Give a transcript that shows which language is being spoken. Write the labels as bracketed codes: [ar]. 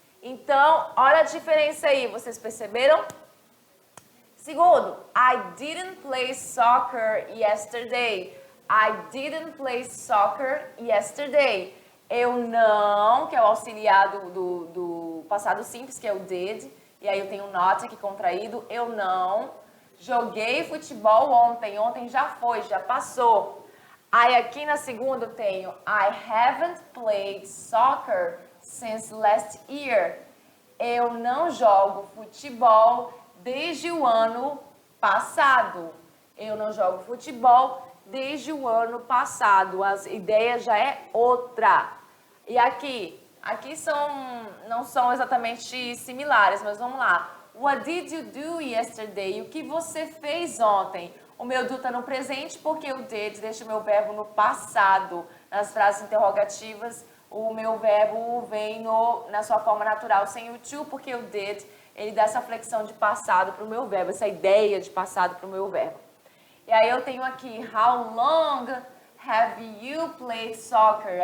[pt] Então, olha a diferença aí. Vocês perceberam? Segundo, [en] I didn't play soccer yesterday. I didn't play soccer yesterday. [pt] Eu não, que é o auxiliar do passado simples, que é o did. E aí eu tenho not aqui contraído, eu não joguei futebol ontem. Ontem já foi, já passou. Aí aqui na segunda eu tenho [en] I haven't played soccer since last year. [pt] Eu não jogo futebol desde o ano passado. Eu não jogo futebol desde o ano passado. As ideias já é outra. E aqui não são exatamente similares, mas vamos lá. [en] What did you do yesterday? [pt] O que você fez ontem? O meu do está no presente porque o did deixa o meu verbo no passado. Nas frases interrogativas, o meu verbo vem na sua forma natural sem o to, porque o did ele dá essa flexão de passado para o meu verbo, essa ideia de passado para o meu verbo. E aí eu tenho aqui, [en] how long have you played soccer?